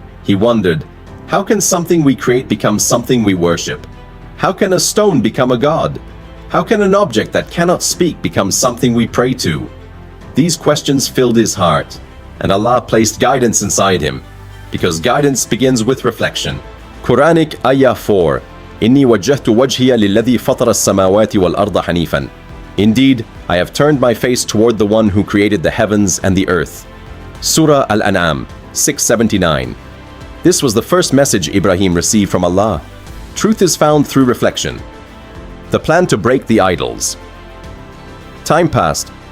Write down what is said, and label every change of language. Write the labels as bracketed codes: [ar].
[en] He wondered, how can something we create become something we worship? How can a stone become a god? How can an object that cannot speak become something we pray to? These questions filled his heart, and Allah placed guidance inside him, because guidance begins with reflection. Quranic Ayah 4. [ar] إني وجهت وجهي للذي فطر السماوات والأرض حنيفا. [en] Indeed, I have turned my face toward the one who created the heavens and the earth. Surah Al-An'am 679. This was the first message Ibrahim received from Allah. Truth is found through reflection. The plan to break the idols. Time passed.